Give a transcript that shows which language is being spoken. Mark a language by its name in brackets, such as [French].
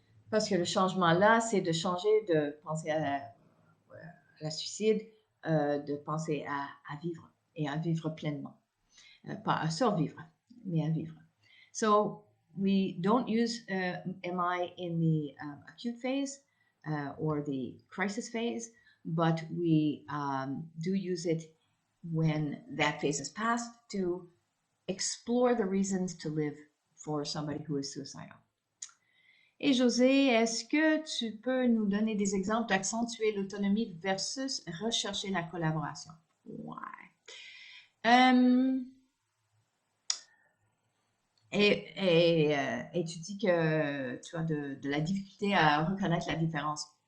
[French] Parce que le changement là, c'est de changer de penser à la suicide, de penser à vivre et à vivre pleinement. Pas à survivre, mais à vivre. [English] So we don't use MI in the acute phase or the crisis phase, but we do use it when that phase has passed to explore the reasons to live for somebody who is suicidal. [French] Et José, est-ce que tu peux nous donner des exemples d'accentuer l'autonomie versus rechercher la collaboration? Ouais. Et tu dis que tu as de la difficulté à reconnaître la différence.